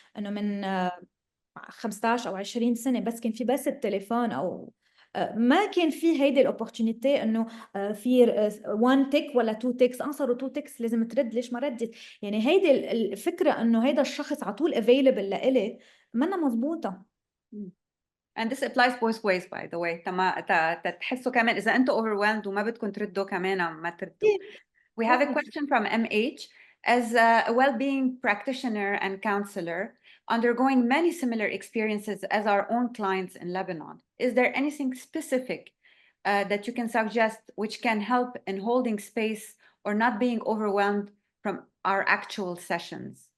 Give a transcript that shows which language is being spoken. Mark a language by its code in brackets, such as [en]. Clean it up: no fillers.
[ar] انه من 15 او 20 سنه بس كان في بس التليفون او ما كان في هيدي الاوبورتونيتي انه في 1 تيك ولا 2 تيكس. صاروا 2 تيكس لازم ترد، ليش ما ردت؟ يعني هيدي الفكره انه هيدا الشخص على طول افيلبل لإلي منا مزبوطه. [en] And this applies both ways by the way. [ar] تحسوا كمان إذا أنتوا overwhelmed وما بدكم تردوا كمان ما تردوا. [en] We have a question from MH. As a well-being practitioner and counselor, undergoing many similar experiences as our own clients in Lebanon, is there anything specific that you can suggest which can help in holding space or not being overwhelmed from our actual sessions?